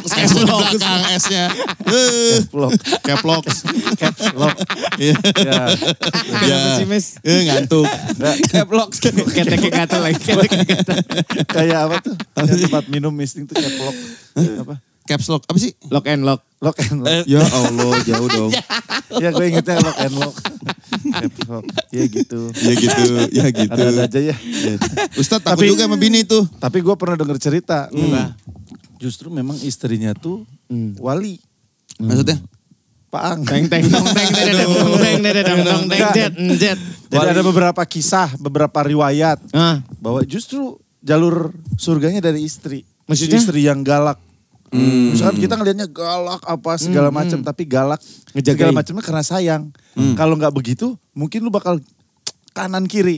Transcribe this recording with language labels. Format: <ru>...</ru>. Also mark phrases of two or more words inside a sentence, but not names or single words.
<id>Belakang S-nya. Keplok. Keplok. Iya. Ya. Ya. sih, Mes? Ngantuk. Keplok. Keteknya gatel lagi. Kayak apa tuh? Yang tempat minum misting tuh keplok. Apa?</id> <en>Caps lock.</en> <id>Apa sih? Lock and lock. Lock and lock.</id> <ar>Ya Allah,</ar> <id>jauh dong. Ya gue ingetnya lock and lock. Keplok. Ya gitu. Ya gitu. Ada aja ya. Ustadz takut Tapi- juga sama bini tuh. Tapi gue pernah denger cerita. Justru memang istrinya tuh wali. Maksudnya? Paang. Teng teng dong teng teng dong teng teng dong teng jet jet. Jadi ada beberapa kisah, beberapa riwayat. Ah, Bahwa justru jalur surganya dari istri. Maksudnya? Istri yang galak. Misalkan kita ngelihatnya galak apa segala macam, tapi galak Ngejagain. segala macamnya karena sayang. Kalau nggak begitu, mungkin lu bakal kanan kiri.</id>